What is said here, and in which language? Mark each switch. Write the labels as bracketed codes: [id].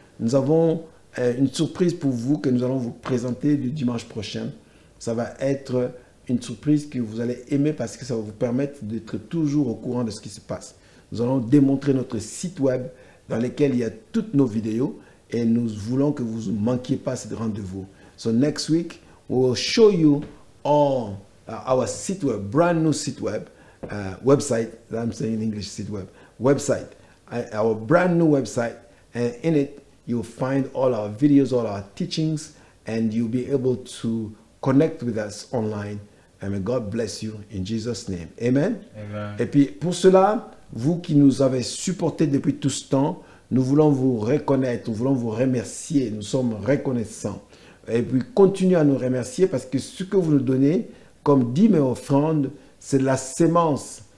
[fr] Nous avons une surprise pour vous que nous allons vous présenter le dimanche prochain. Ça va être une surprise que vous allez aimer parce que ça va vous permettre d'être toujours au courant de ce qui se passe. Nous allons démontrer notre site web dans lequel il y a toutes nos vidéos et nous voulons que vous ne manquiez pas ce rendez-vous. [en] So next week, we will show you all our site web, brand new site web, website, I'm saying in English site web, website, our brand new website, and in it you'll find all our videos, all our teachings, and you'll be able to connect with us online. And may God bless you in Jesus' name. Amen. Amen. [fr] Et puis pour cela, vous qui nous avez supportés depuis tout ce temps, nous voulons vous reconnaître, nous voulons vous remercier, nous sommes reconnaissants. Et puis continuez à nous remercier parce que ce que vous nous donnez, comme dit mes offrandes, c'est de la sémence.